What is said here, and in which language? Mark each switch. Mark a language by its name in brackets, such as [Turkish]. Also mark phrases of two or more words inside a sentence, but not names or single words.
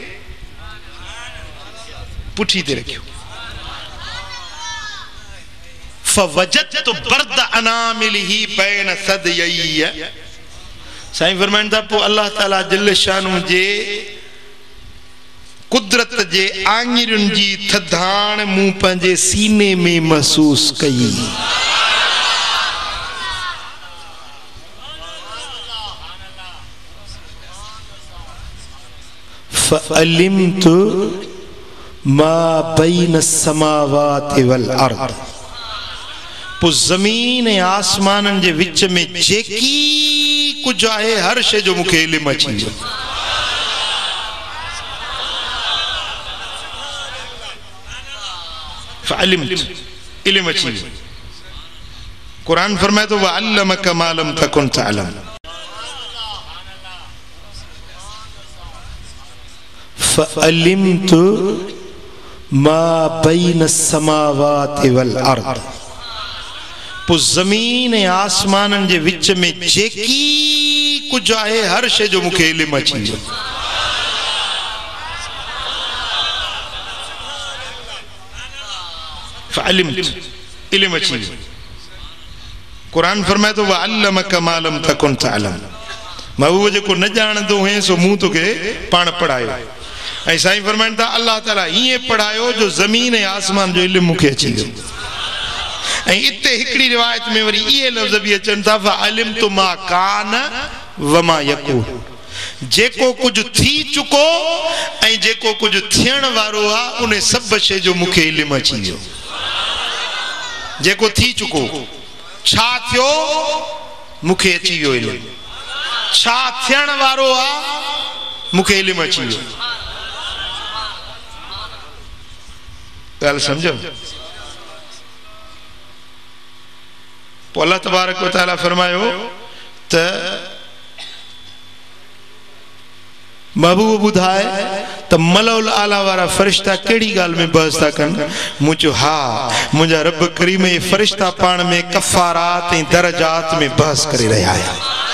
[Sindhi] पुठी ते रखियो [Arabic] فوجدت برد أنامله بين ثديي [Sindhi] साईं फरमाइन था पो अल्लाह ताला [Arabic] جل شأنه [Sindhi] जे कुदरत जे आंगुरनि जी थधाण मूं पंहिंजे सीने में महसूस कई [Arabic] فعلمت ما بين السماوات والأرض [Sindhi] पो जमीन ऐं आसमाननि जे विच में जेकी कुछ आहे हर शे जो मुखे इल्म अची वियो फअलिमतु इल्म अची वियो कुरान फरमाए तो [Arabic] وعلمك ما لم تكن تعلم فعلمت ما بين السماوات والأرض [Sindhi] पो जमीन ऐं आसमाननि जे विच में जेकी कुछ आहे हर शे जो मुखे इल्म अची वियो फअलिमतु इल्म अची वियो कुरान फरमाए तो [Arabic] وعلمك ما لم تكن تعلم [Sindhi] महबूब जेको न ॼाणंदो हुए सो मूं तोखे पाण पढ़ायो ऐं साईं फरमाइनि था अल्लाह ताला ईअं पढ़ायो जो ज़मीन ऐं आसमान जो इल्मु मूंखे अची वियो ऐं इते हिकिड़ी रिवायत में वरी इहे लफ़्ज़ बि अचनि था [Arabic] فعلمت ما كان وما يكون [Sindhi] जेको कुझु थी चुको ऐं जेको कुझु थियण वारो आहे उन सभु शइ जो मूंखे इल्मु अची वियो जेको थी चुको छा थियो मूंखे अची वियो इल्मु छा थियण वारो आहे मूंखे इल्मु अची वियो ॻाल्हि सम्झो पोइ अल्लाह [Arabic] تبارك وتعالى [Sindhi] फरमायो त महबूब ॿुधाए त [Arabic] الملأ الأعلى [Sindhi] वारा फ़रिश्ता कहिड़ी ॻाल्हि में बहस था कनि मूं चयो हा मुंहिंजा रब करीम इहे फ़रिश्ता पाण में कफ़ारात ऐं दरजात में बहस करे रहिया आहिनि